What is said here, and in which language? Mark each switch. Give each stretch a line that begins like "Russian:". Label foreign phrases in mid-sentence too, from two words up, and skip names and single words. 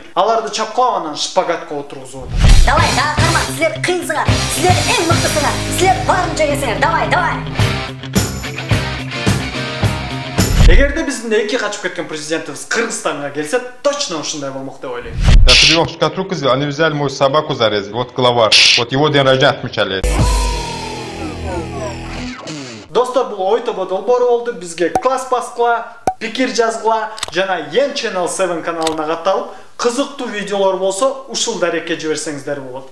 Kyrgyz: Аларды чапкылап анан шпагатка отургузуп атат. Давай, тартырма, силер кыйынсыңар, силер эң мыктысыңар, силер барынча келсеңер, давай. Эгерде биздин эки качып кеткен президентибиз Кыргызстанга келсе, точно ушундай болмок деп ойлойм.
Russian: Я перевел в шкатулку, они взяли мою собаку зарезали, вот главарь, вот его день рождения отмечали.
Kyrgyz: Достор, бул ойтобо долбоору болду. Бизге класс баскыла, пикир жазгыла жана Yen Channel 7 каналына катталып, кызыктуу видеолор болсо ушул дарекке жиберсеңиздер болот.